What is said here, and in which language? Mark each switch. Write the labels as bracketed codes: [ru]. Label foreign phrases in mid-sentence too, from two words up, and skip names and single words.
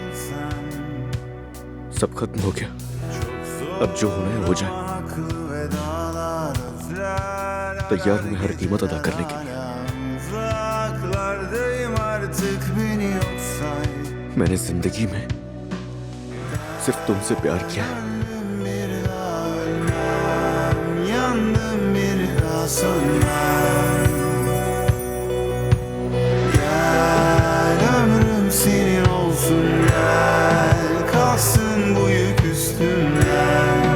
[ur] سب ختم ہو گیا۔ اب جو ہونا ہے ہو جائے. تیار ہوں میں ہر قیمت ادا کرنے کے لیے. میں نے زندگی میں صرف تم سے پیار کیا ہے. [tr] Gel ömrüm senin olsun, gel kalsın bu yük üstümden.